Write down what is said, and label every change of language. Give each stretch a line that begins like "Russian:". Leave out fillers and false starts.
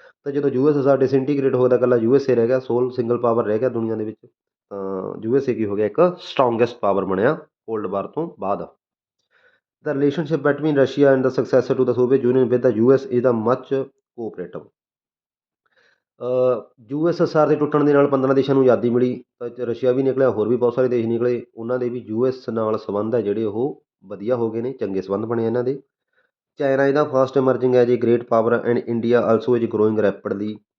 Punjabi: ਤਾਂ ਜਦੋਂ USSR ਡਿਸਇੰਟੀਗ੍ਰੇਟ ਹੋਇਆ ਤਾਂ ਇਕੱਲਾ USA ਰਹਿ ਗਿਆ, ਸੋਲ ਸਿੰਗਲ ਪਾਵਰ ਰਹਿ ਗਿਆ ਦੁਨੀਆ ਦੇ ਵਿੱਚ। ਤਾਂ USA ਕੀ ਹੋ ਗਿਆ, ਇੱਕ ਸਟਰੋਂਗੈਸਟ ਪਾਵਰ ਬਣਿਆ ਕੋਲਡ ਵਾਰ ਤੋਂ ਬਾਅਦ।
English: The relationship between Russia and the successor to the Soviet Union with the US is the much cooperative।
Punjabi: USSR ਦੇ ਟੁੱਟਣ ਦੇ ਨਾਲ 15 ਦੇਸ਼ਾਂ ਨੂੰ ਆਜ਼ਾਦੀ ਮਿਲੀ, ਤਾਂ ਰਸ਼ੀਆ ਵੀ ਨਿਕਲਿਆ, ਹੋਰ ਵੀ ਬਹੁਤ ਸਾਰੇ ਦੇਸ਼ ਨਿਕਲੇ, ਉਹਨਾਂ ਦੇ ਵੀ US ਨਾਲ ਸੰਬੰਧ ਹੈ ਜਿਹੜੇ ਉਹ ਵਧੀਆ ਹੋ ਗਏ ਨੇ, ਚੰਗੇ ਸੰਬੰਧ ਬਣੇ ਇਹਨਾਂ ਦੇ।
English: China ਇਹਦਾ fast emerging as a great power and India also is growing rapidly.